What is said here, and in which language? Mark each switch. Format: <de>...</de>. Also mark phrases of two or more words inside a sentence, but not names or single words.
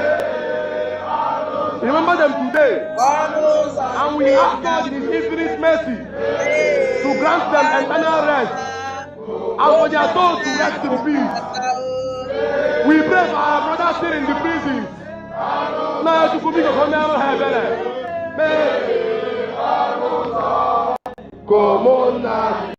<en>Remember them today, and we ask God in His infinite mercy to grant them eternal rest and for their souls to rest in peace. We pray for our brothers still in the prisons. Now</en> <ig>Chukwu Di Ya</ig> <en>come here come on now.</en>